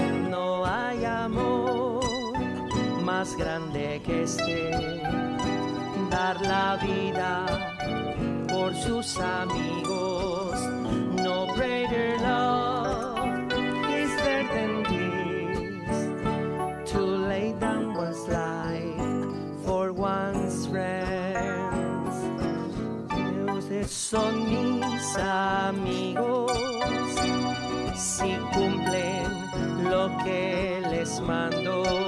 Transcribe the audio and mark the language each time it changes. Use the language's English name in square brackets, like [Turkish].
[Spanish] No hay amor más grande que este, dar la vida por sus amigos. [English] No greater love is there than this, to lay down one's life for one's friends. [Spanish] Ustedes son mis amigos si cumplen lo que les mando.